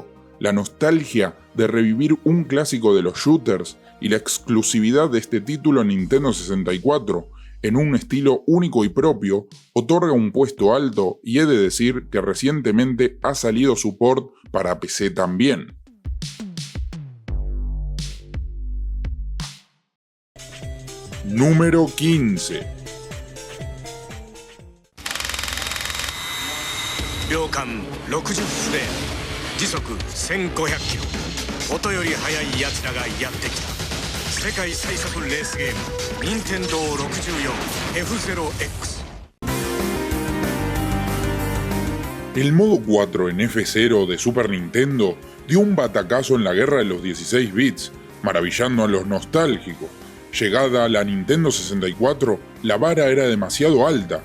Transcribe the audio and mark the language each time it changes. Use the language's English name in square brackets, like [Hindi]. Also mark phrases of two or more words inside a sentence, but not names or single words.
[Spanish] La nostalgia de revivir un clásico de los shooters y la exclusividad de este título en Nintendo 64 en un estilo único y propio otorga un puesto alto, y he de decir que recientemente ha salido su port para PC también. Número 15. [Japanese] 秒間60フレーム時速1500キロ音より速いやつらがやってきた世界最速レースゲーム任天堂 64F0X。 [Spanish] El modo 4 en F0 de Super Nintendo dio un batacazo en la guerra de los 16 bits, maravillando a los nostálgicos. Llegada a la Nintendo 64, la vara era demasiado alta.